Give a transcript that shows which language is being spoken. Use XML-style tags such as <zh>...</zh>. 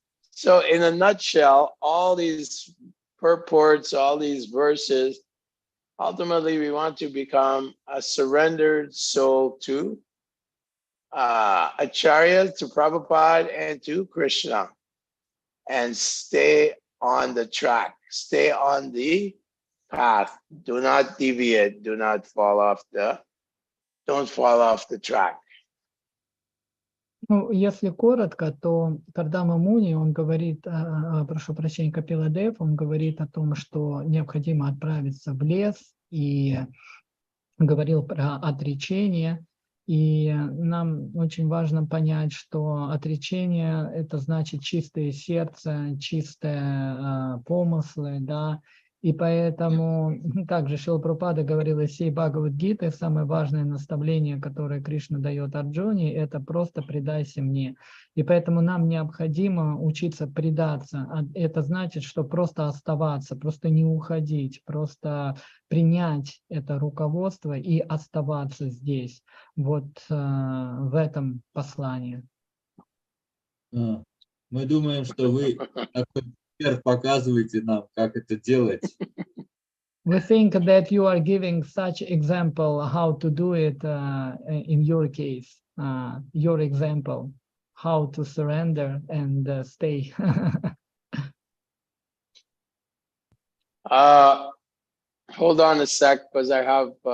<en>So in a nutshell, all these purports, all these verses, ultimately we want to become a surrendered soul to Acharya, to Prabhupada, and to Krishna, and stay on the track, stay on the path. Do not deviate, do not fall off don't fall off the track.</en> <ru>Ну, если коротко, то Кардама Муни, он говорит, прошу прощения, Капила Дев, он говорит о том, что необходимо отправиться в лес, и говорил про отречение. И нам очень важно понять, что отречение – это значит чистое сердце, чистые помыслы, да. И поэтому также Шрила Прабхупада говорил из всей Бхагавад-гиты, самое важное наставление, которое Кришна дает Арджуне, это просто предайся мне. И поэтому нам необходимо учиться предаться. Это значит, что просто оставаться, просто не уходить, просто принять это руководство и оставаться здесь. Вот в этом послании. Мы думаем, что вы показываете нам, как это делать.</ru> <en>We think that you are giving such example how to do it in your case, your example, how to surrender and stay. Hold on a sec, because I have...</en>